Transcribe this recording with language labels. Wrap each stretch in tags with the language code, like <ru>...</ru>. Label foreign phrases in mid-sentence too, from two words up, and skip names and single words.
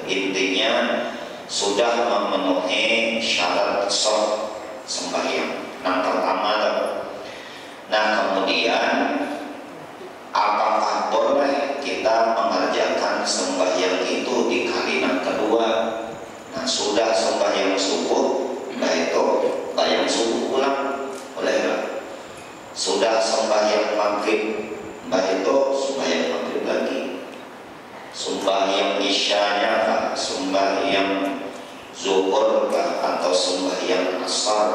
<id>Intinya sudah memenuhi syarat sah sembahyang. Yang pertama. Nah kemudian apakah boleh kita mengerjakan sembahyang itu di kalimat kedua? Nah sudah sembahyang subuh, nah itu sembahyang subuh ulang, boleh nggak? Sudah sembahyang maghrib, nah itu sembahyang maghrib lagi. Sembahyang isyanya kah, sembahyang zuhur kah, atau sembahyang asar?</id>